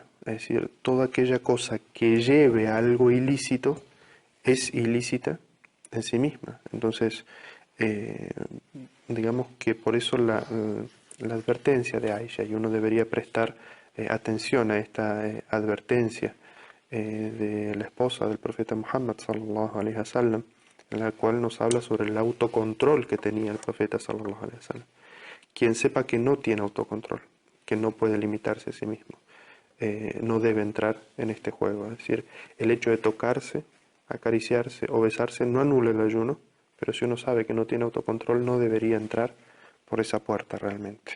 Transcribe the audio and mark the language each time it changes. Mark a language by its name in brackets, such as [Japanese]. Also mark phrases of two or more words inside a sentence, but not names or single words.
[Spanish] Es decir, toda aquella cosa que lleve a algo ilícito es ilícita en sí misma. Entonces, eh, digamos que por eso la advertencia de Aisha, y uno debería prestar atención a esta advertencia de la esposa del profeta Muhammad [Arabic] صلى الله عليه وسلم, [Spanish] en la cual nos habla sobre el autocontrol que tenía el profeta [Arabic] صلى الله عليه وسلم. [Spanish] Quien sepa que no tiene autocontrol, que no puede limitarse a sí mismo, no debe entrar en este juego. Es decir, el hecho de tocarse, acariciarse o besarse no anula el ayuno, pero si uno sabe que no tiene autocontrol, no debería entrar por esa puerta realmente.